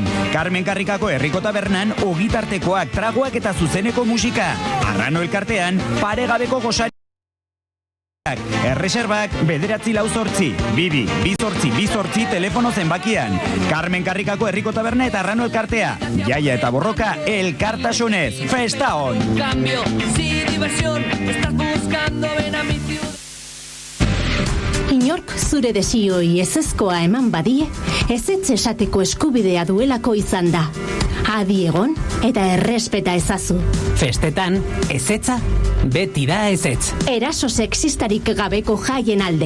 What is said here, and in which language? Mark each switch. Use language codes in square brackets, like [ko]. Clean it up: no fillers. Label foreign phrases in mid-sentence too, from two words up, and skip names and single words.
[eu] Carmen Karrikako Herriko Tabernan ogitartekoak, tragoak eta zuzeneko musika. Arrano Elkartean paregabeko gozari. Erreserbak 948 22 telefono zenbakian. Carmen Karrikako Herriko Taberna eta Arrano Elkartea. Jaia eta borroka elkartasunez. Festa on! [es] Cambio, si diversión, estás buscando, ven a mi ciudad. [eu] Inork zure desioi ezezkoa eman badie, ezetz esateko eskubidea duelako izan da. Adi egon eta errespeta ezazu. Festetan, ezetza, beti da ezetz. Eraso sexistarik gabeko jaien alde.